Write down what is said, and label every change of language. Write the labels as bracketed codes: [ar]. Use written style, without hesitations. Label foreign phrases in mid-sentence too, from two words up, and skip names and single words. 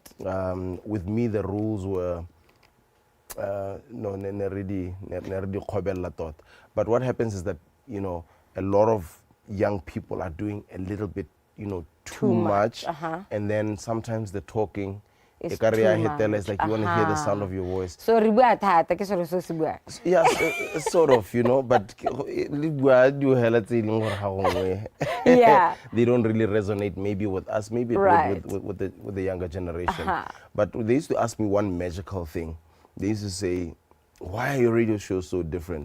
[en] With me, the rules were but what happens is that, you know, a lot of young people are doing a little bit, you know, too much. And then sometimes the talking, It's it's like too you want to hear the much. sound of your voice. [tn] So ribua thata ke selo se se bua. [en] Yes, sort of, you know, but Yeah. they don't really resonate maybe with us, maybe Right. with the younger generation. But they used to ask me one magical thing. They used to say, why are your radio shows so different?